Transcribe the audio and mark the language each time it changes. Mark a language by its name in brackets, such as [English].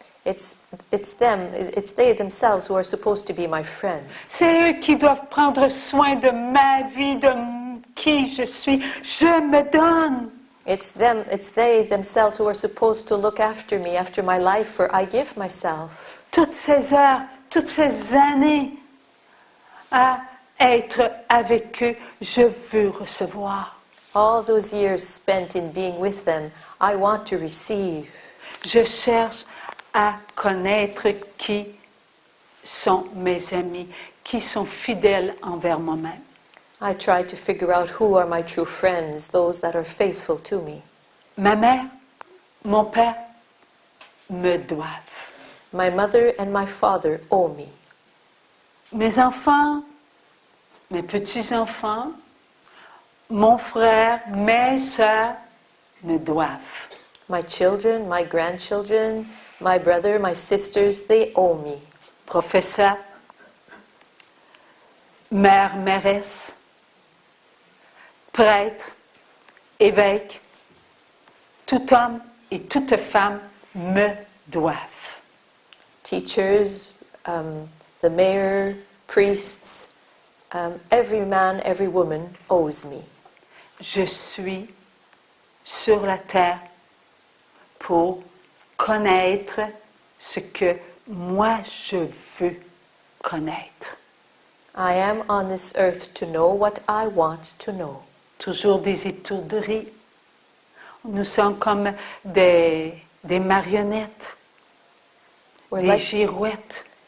[English] It's they themselves who are supposed to be my friends. [French] C'est eux qui doivent prendre soin de ma vie, de qui je suis. Je me donne. [English] It's they themselves who are supposed to look after me, after my life, for I give myself. [French] Toutes ces heures, toutes ces années à être avec eux, je veux recevoir. [English] All those years spent in being with them, I want to receive. [French] Je cherche à connaître qui sont mes amis, qui sont fidèles envers moi-même. [English] I try to figure out who are my true friends, those that are faithful to me. [French] Ma mère, mon père me doivent. [English] My mother and my father owe me. [French] Mes enfants, mes petits-enfants, mon frère, mes sœurs me doivent. [English] My children, my grandchildren, my brother, my sisters, they owe me. [French] Professeur, mère, mairesse, prêtre, évêque, tout homme et toute femme me doivent. [English] Teachers, the mayor, priests, every man, every woman owes me. [French] Je suis sur la terre pour connaître ce que moi je veux connaître. [English] I am on this earth to know what I want to know. [French] Toujours des étourderies. Nous sommes comme des marionnettes, des girouettes.